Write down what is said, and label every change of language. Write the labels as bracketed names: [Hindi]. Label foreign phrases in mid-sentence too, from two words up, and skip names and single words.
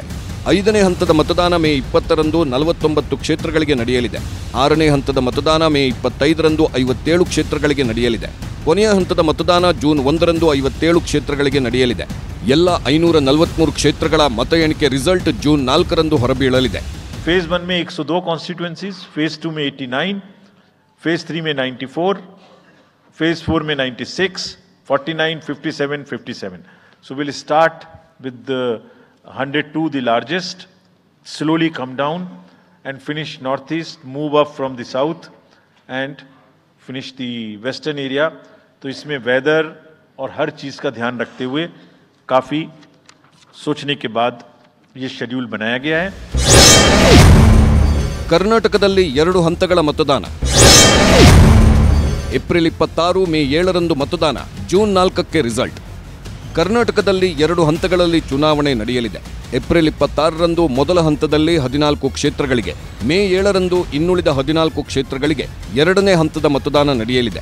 [Kannada] 5ನೇ ಹಂತದ ಮತದಾನ ಮೇ 20ರಂದು 49 ಕ್ಷೇತ್ರಗಳಿಗೆ ನಡೆಯಲಿದೆ. 6ನೇ ಹಂತದ ಮತದಾನ ಮೇ 25ರಂದು 57 ಕ್ಷೇತ್ರಗಳಿಗೆ ನಡೆಯಲಿದೆ. ಕೊನೆಯ ಹಂತದ ಮತದಾನ ಜೂನ್ 1ರಂದು 57 ಕ್ಷೇತ್ರಗಳಿಗೆ ನಡೆಯಲಿದೆ. ಎಲ್ಲ 543 ಕ್ಷೇತ್ರಗಳ ಮತ ಎಣಿಕೆ ರಿಸಲ್ಟ್ ಜೂನ್ 4ರಂದು ಹೊರಬೀಳಲಿದೆ. [Hindi] फेज 1 में 102 कॉन्स्टिट्यूएंसीज, फेज 2 में 89, फेज 3 में 94, फेज 4 में 96, 49, 57, 57. [English] So we'll start with the 102, the largest, slowly come down and finish northeast, move up from the south and finish the western area. [Hindi] तो इसमें वेदर और हर चीज़ का ध्यान रखते हुए काफ़ी सोचने के बाद ये शेड्यूल बनाया गया है. [Kannada] ಕರ್ನಾಟಕದಲ್ಲಿ 2 ಹಂತಗಳ ಮತದಾನ. ಏಪ್ರಿಲ್ 26, ಮೇ 7ರಂದು ಮತದಾನ. ಜೂನ್ 4ಕ್ಕೆ ರಿಸಲ್ಟ್. ಕರ್ನಾಟಕದಲ್ಲಿ 2 ಹಂತಗಳಲ್ಲಿ ಚುನಾವಣೆ ನಡೆಯಲಿದೆ. ಏಪ್ರಿಲ್ 26ರಂದು ಮೊದಲ ಹಂತದಲ್ಲಿ 14 ಕ್ಷೇತ್ರಗಳಿಗೆ, ಮೇ 7ರಂದು ಇನ್ನುಳಿದ 14 ಕ್ಷೇತ್ರಗಳಿಗೆ 2ನೇ ಹಂತದ ಮತದಾನ ನಡೆಯಲಿದೆ.